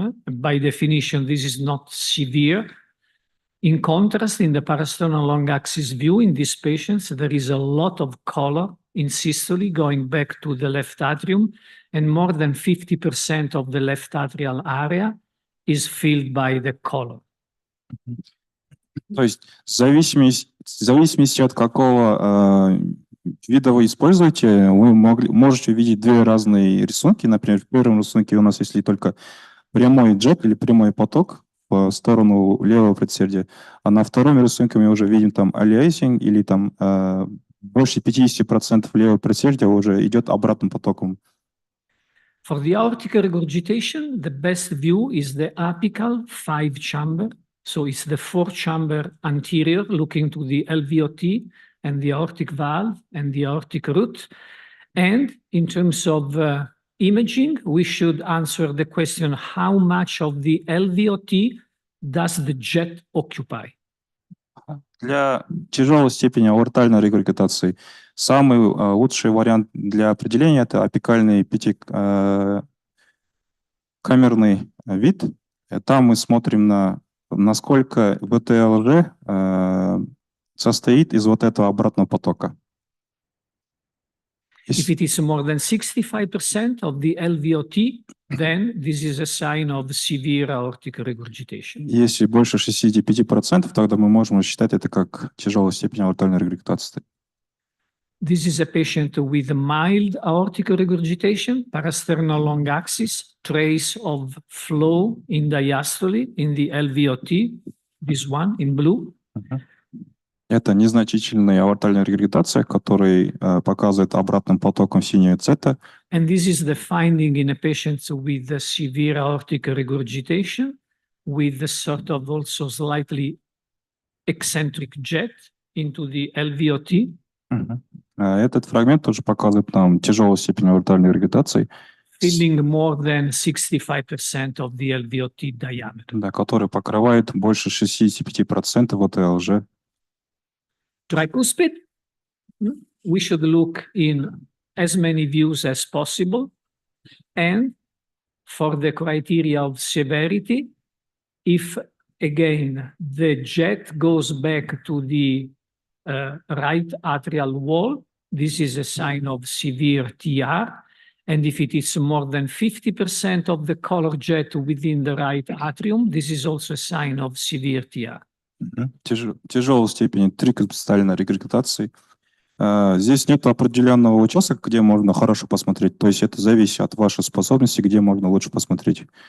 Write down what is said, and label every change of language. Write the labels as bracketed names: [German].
[English] By definition, this is not severe. In contrast, in the parasternal long axis view, in these patients, there is a lot of color in systole going back to the left atrium, and more than 50% of the left atrial area is filled by the color. [Russian] То есть в зависимости от какого вида вы используете, вы можете увидеть две разные рисунки. Например, в первом рисунке у нас если только прямой джет или прямой поток в сторону левого предсердия, а на втором рисунке мы уже видим там aliasing или там больше 50% левого предсердия уже идет обратным потоком. [English] For the aortic regurgitation, the best view is the apical 5-chamber. So it's the 4-chamber anterior looking to the LVOT and the aortic valve and the aortic root. And in terms of imaging, we should answer the question, how much of the LVOT does the jet occupy? [Russian] Для тяжелой степени аортальной регургитации самый лучший вариант для определения – это апикальный 5-камерный вид. Там мы смотрим на насколько ВТЛЖ состоит из вот этого обратного потока. [English] If it is more than 65% of the LVOT, then this is a sign of severe aortic regurgitation. [Russian] Если больше 65%, тогда мы можем считать это как тяжелая степень аортальной регургитации. [English] This is a patient with mild aortic regurgitation, parasternal long axis, trace of flow in diastole in the LVOT, this one in blue. [Russian] Это незначительная аортальная регургитация, которая показывает обратным потоком синюю цвета. [English] And this is the finding in a patient with a severe aortic regurgitation with a sort of also slightly eccentric jet into the LVOT. [Russian] Этот фрагмент тоже показывает нам тяжелую степень аортальной регургитации, [English] filling more than 65% of the LVOT diameter. [Russian] Да, который покрывает больше 65% ВТЛЖ. [English] Tricuspid, we should look in as many views as possible. And for the criteria of severity, if again the jet goes back to the right atrial wall, this is a sign of severe TR. And if it is more than 50% of the color jet within the right atrium, this is also a sign of severe TR. [Russian] Тяжелой степени трикоспитальной регургитации. Здесь нет определенного участка, где можно хорошо посмотреть. То есть это зависит от вашей способности, где можно лучше посмотреть.